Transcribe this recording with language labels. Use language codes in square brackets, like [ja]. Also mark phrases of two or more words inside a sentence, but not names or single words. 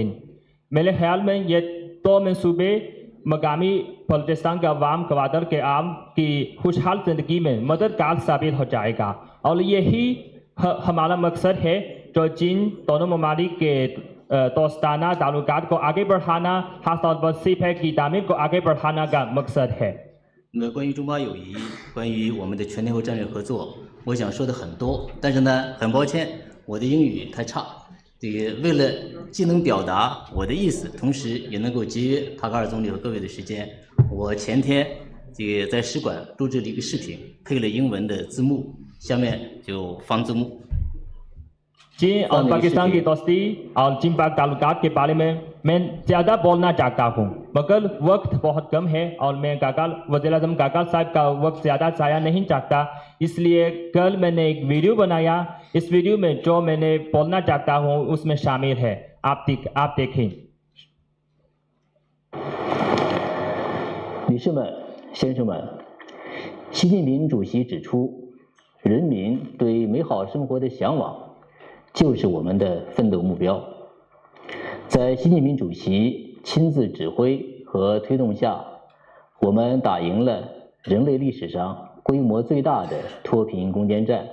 [ur] میرے خیال میں یہ دو منصوبے مقامی بلوچستان کے عوام گوادر کے عام کی خوشحال زندگی میں مددگار ثابت ہو جائے گا اور یہی ہمارا مقصد ہے جو جن دونوں ممالک کے دوستانہ تعلقات کو آگے بڑھانا، خاص طور پر سی پیک کی تعمیر کو آگے بڑھانا کا مقصد ہے. [zh] 那么关于中巴友谊，关于我们的全天候战略合作，我想说的很多，但是呢，很抱歉，我的英语太差。这个为了既能表达我的意思，同时也能够节约卡卡尔总理和各位的时间，我前天这个在使馆录制了一个视频，配了英文的字幕，下面就放字幕。 [ur] چین اور پاکستان کی دوستی اور چین پاک تعلقات کے بارے میں میں زیادہ بولنا چاہتا ہوں، مگر وقت بہت کم ہے اور میں وزیر اعظم کاکا صاحب کا وقت زیادہ ضائع نہیں چاہتا. اس لیے کل میں نے ایک ویڈیو بنایا، اس ویڈیو میں جو میں نے بولنا چاہتا ہوں اس میں شامل ہے، آپ دیکھیں. [zh] 女士们、先生们，习近平主席指出，人民对美好生活的向往就是我们的奋斗目标。在习近平主席亲自指挥和推动下，我们打赢了人类历史上规模最大的脱贫攻坚战，